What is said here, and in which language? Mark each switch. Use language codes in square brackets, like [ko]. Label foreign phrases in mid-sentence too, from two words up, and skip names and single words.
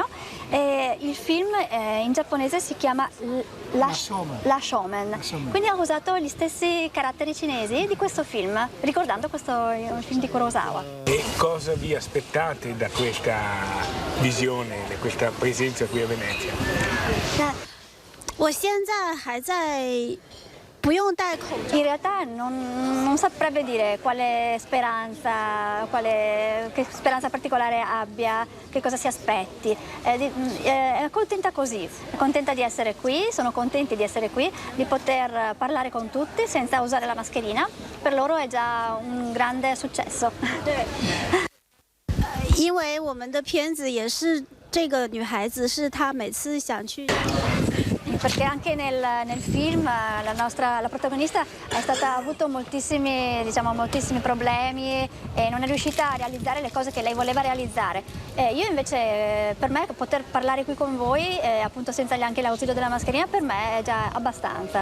[it] Il film in giapponese si chiama La Showman, quindi ha usato gli stessi caratteri cinesi di questo film, ricordando questo film di Kurosawa. E cosa vi aspettate da questa visione, da questa presenza qui a Venezia? [zh] 我现在还在 [it] In realtà non saprebbe dire che speranza particolare abbia, che cosa si aspetti. È contenta così, è contenta di essere qui, sono contenti di essere qui, di poter parlare con tutti senza usare la mascherina. Per loro è già un grande successo. [zh] 因为我们的片子也是这个女孩子是她每次想去 [it] Perché anche nel film la protagonista ha avuto moltissimi problemi e non è riuscita a realizzare le cose che lei voleva realizzare. Io invece, per me, poter parlare qui con voi, appunto senza neanche l'ausilio della mascherina, per me è già abbastanza.